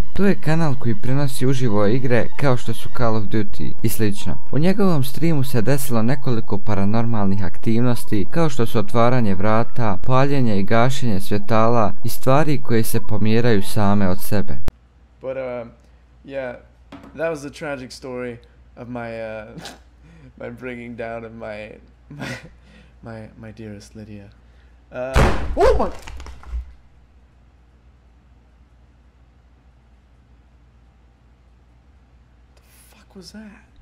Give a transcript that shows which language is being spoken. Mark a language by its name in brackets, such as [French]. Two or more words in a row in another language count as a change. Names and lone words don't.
[Bosnian] To je kanal koji prenosi uživo igre kao što su Call of Duty i slično. U njegovom streamu se desilo nekoliko paranormalnih aktivnosti kao što su otvaranje vrata, paljenje i gašenje svjetala i stvari koje se pomjeraju same od sebe. [English] But yeah, that was a tragic story of my my bringing down of my dearest Lydia. Oh my! The fuck was that?